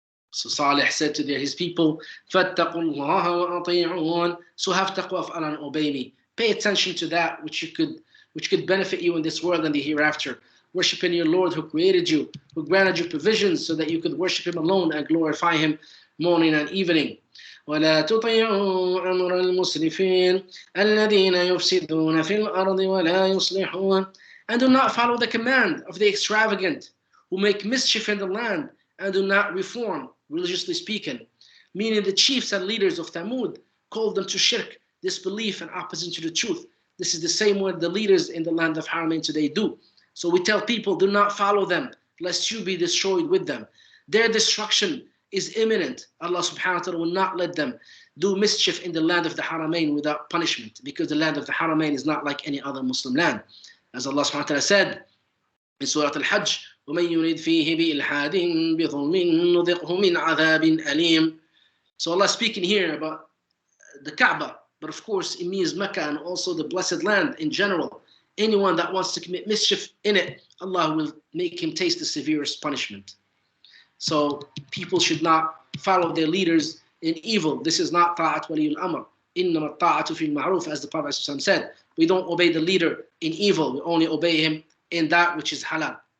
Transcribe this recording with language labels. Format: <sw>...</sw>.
<en>So Salih said to his people,</en> <ar>فَاتَّقُوا اللَّهَ وَأَطِيعُونَ.</ar> <en>So have taqwa of Allah and obey me. Pay attention to that which could benefit you in this world and the hereafter. Worshiping your Lord who created you, who granted you provisions so that you could worship Him alone and glorify Him morning and evening.</en> <ar>ولا تطيعوا أمر المسرفين الذين يفسدون في الأرض ولا يصلحون.</ar> <en>And do not follow the command of the extravagant who make mischief in the land and do not reform, religiously speaking. Meaning the chiefs and leaders of Thamud called them to shirk, disbelief, and opposition to the truth. This is the same way the leaders in the land of Haramain today do. So we tell people, do not follow them, lest you be destroyed with them. Their destruction is imminent. Allah subhanahu wa ta'ala will not let them do mischief in the land of the Haramain without punishment, because the land of the Haramain is not like any other Muslim land. As Allah subhanahu wa ta'ala said in Surah Al-Hajj,</en> <ar>وَمَن يُرِدْ فِيهِ بِإِلْحَادٍ بِظُلْمٍ نُذِقْهُ مِنْ عَذَابٍ أَلِيمٍ.</ar> <en>So Allah is speaking here about the Kaaba, but of course it means Mecca and also the blessed land in general. Anyone that wants to commit mischief in it, Allah will make him taste the severest punishment. So people should not follow their leaders in evil. This is not ta'at waliyul amr.</en> <ar>إِنَّمَا الطَّاعَةُ فِي الْمَعْرُوفِ,</ar> <en>as the Prophet ﷺ said. We don't obey the leader in evil. We only obey him in that which is halal.</en>